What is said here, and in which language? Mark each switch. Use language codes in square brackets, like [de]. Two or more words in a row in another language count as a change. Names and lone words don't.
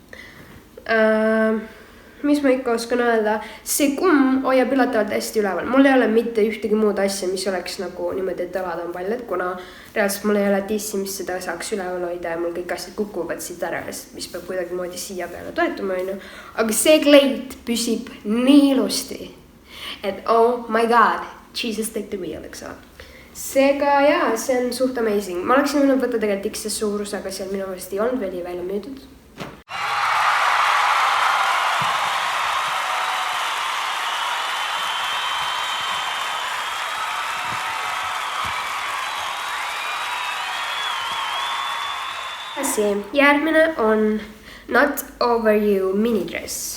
[et] Mis ma ikka oskan öelda, see kumm hoiab üllatavalt hästi üleval. Mul ei ole mitte ühtegi muud asja, mis oleks nagu niimoodi, et õlad on paljad, kuna reaalselt mul ei ole tissi, mis seda saaks üleval hoida ja mul kõik asjad kukuvad siit ära, mis peab kuidagi moodi siia peale toetuma, on ju. Aga see kleit püsib nii ilusti, et [en] oh my god, Jesus take the wheel, [et] eks ole. Seega jaa, see on suht amazing. Ma oleksin võinud võtta tegelikult XS suurus, aga seal minu meelest ei olnud veel välja müüdud. Järgmine on Not Over You minidress.